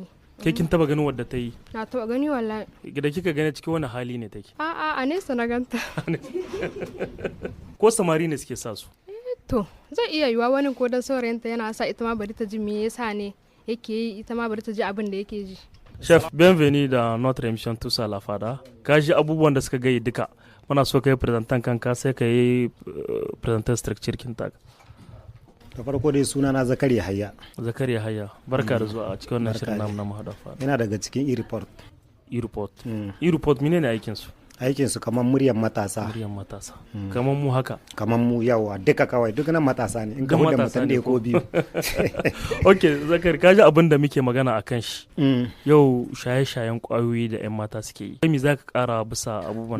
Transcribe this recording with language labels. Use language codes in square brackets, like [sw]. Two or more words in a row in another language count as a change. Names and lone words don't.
[ha] Ke kin taba ganin wadda ta yi? Na taba gani wallahi. Da kika gani cikin wani hali ne take? A nesa na ganta. Ko samari ne suke sa su? To zai iya yiwa wani ko dan saurayinta yana sa ita ma bari ta ji me yasa ne yake yi, ita ma bari ta ji abin da yake ji. [fr] Chef, bienvenue dans notre émission Tous à la Fada. [ha] Ka ji abubuwan da suka gayi duka. Muna so ka yi presentan kanka sai ka yi presentan structure kinta. Da farko dai suna na Zakariya Hayya. Zakariya Hayya, barka da zuwa a cikin wannan shirin namu na Mahada Fada. Yana daga cikin e-report. E-report. E-report menene aikin su? Aikin su kamar muryar matasa. Muryar matasa. Kamar mu haka. Kamar mu yawa duka kawai duk nan matasa ne. In ka da mutum da ko biyu. Okay, Zakari, ka ji abin da muke magana akan shi. Yau shaye-shayen kwayoyi da 'yan mata suke yi. Kai me zaka kara bisa abubuwan?